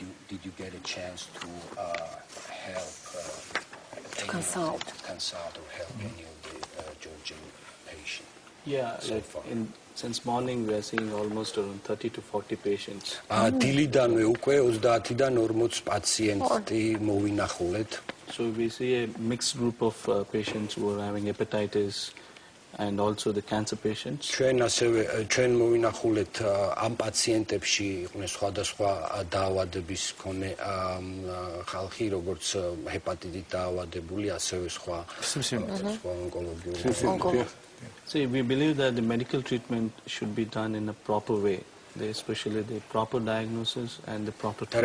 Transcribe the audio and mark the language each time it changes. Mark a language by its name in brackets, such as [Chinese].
[English] Did you get a chance to help to consult or help any of the Georgian patients? Yeah, since morning we are seeing almost around 30 to 40 patients. [Georgian] დილიდანვე უკვე 30-დან 40 პაციენტი მოვინახულეთ. [English] So we see a mixed group of patients who are having hepatitis and also the cancer patients. [Georgian] ჩვენ მოვინახულეთ ამ პაციენტებში იყვნენ სხვადასხვა დაავადების მქონე ხალხი, როგორც ჰეპატიტით დაავადებული, ასევე სხვა ონკოლოგიური. [English] So we believe that the medical treatment should be done in a proper way, especially the proper diagnosis and the proper treatment.